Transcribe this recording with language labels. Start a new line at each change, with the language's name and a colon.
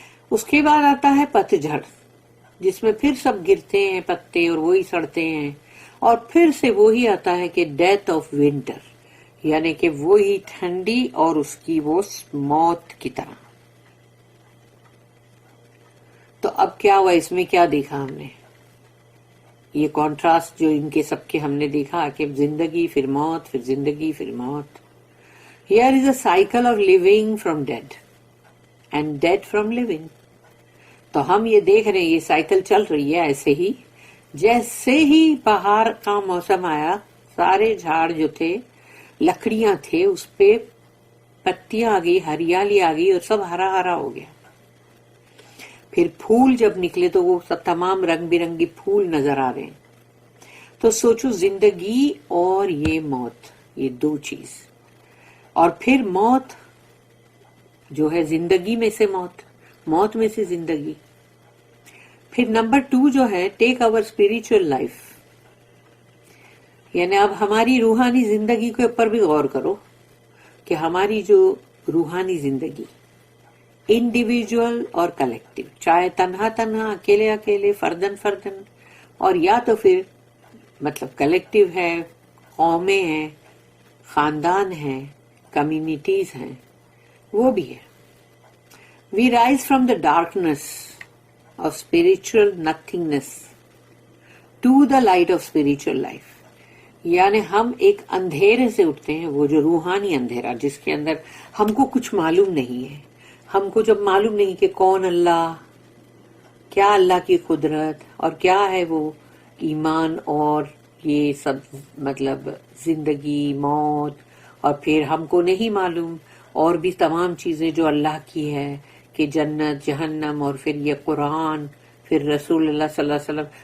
Urdu: اس کے بعد آتا ہے پتجھڑ، جس میں پھر سب گرتے ہیں پتے اور وہی سڑتے ہیں، اور پھر سے وہی آتا ہے کہ ڈیتھ آف ونٹر، یعنی کہ وہی ٹھنڈی اور اس کی وہ موت کی طرح. تو اب کیا ہوا، اس میں کیا دیکھا ہم نے، یہ کانٹراسٹ جو ان کے سب کے ہم نے دیکھا کہ زندگی پھر موت، پھر زندگی پھر موت.
English: Here is a cycle of living from dead and dead from living.
Urdu: تو ہم یہ دیکھ رہے ہیں یہ سائیکل چل رہی ہے ایسے ہی. جیسے ہی بہار کا موسم آیا سارے جھاڑ جو تھے لکڑیاں تھے اس پہ پتیاں آ گئی, ہریالی آ گئی اور سب ہرا ہرا ہو گیا. پھر پھول جب نکلے تو وہ سب تمام رنگ برنگی پھول نظر آ رہے ہیں. تو سوچو زندگی اور یہ موت, یہ دو چیز. اور پھر موت جو ہے زندگی میں سے موت, موت میں سے زندگی. پھر نمبر 2 جو ہے
English: take our spiritual life,
Urdu: یعنی اب ہماری روحانی زندگی کے اوپر بھی غور کرو کہ ہماری جو روحانی زندگی انڈیویجول اور کلیکٹو, چاہے تنہا تنہا, اکیلے اکیلے, فردن فردن, اور یا تو پھر مطلب کلیکٹو ہے, قومیں ہیں, خاندان ہیں, کمیونٹیز ہیں, وہ بھی ہے.
English: We rise from the darkness of spiritual nothingness to the light of spiritual life.
Urdu: یعنی ہم ایک اندھیرے سے اٹھتے ہیں, وہ جو روحانی اندھیرا جس کے اندر ہم کو کچھ معلوم نہیں ہے. ہم کو جب معلوم نہیں کہ کون اللہ, کیا اللہ کی قدرت اور کیا ہے وہ ایمان اور یہ سب مطلب زندگی موت, اور پھر ہم کو نہیں معلوم اور بھی تمام چیزیں جو اللہ کی ہے کہ جنت جہنم, اور پھر یہ قرآن, پھر رسول اللہ صلی اللہ علیہ وسلم.